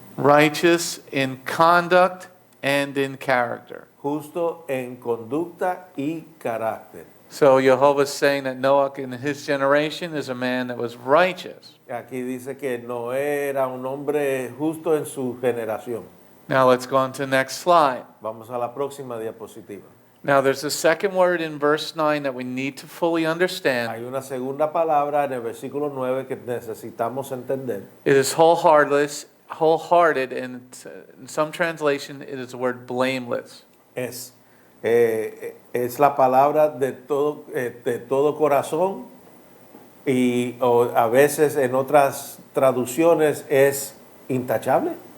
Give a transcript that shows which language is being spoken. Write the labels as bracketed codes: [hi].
[en] Righteous in conduct and in character. [es] Justo en conducta y carácter. [en] So YEHOVAH is saying that Noach in his generation is a man that was righteous. [es] Aquí dice que Noé era un hombre justo en su generación. [en] Now let's go on to the next slide. [es] Vamos a la próxima diapositiva. [en] Now there's a second word in verse 9 that we need to fully understand. [es] Hay una segunda palabra en el versículo 9 que necesitamos entender. [en] It is wholehearted, and in some translation it is the word blameless. [es] Es Es la palabra de todo corazón y o a veces en otras traducciones es intachable.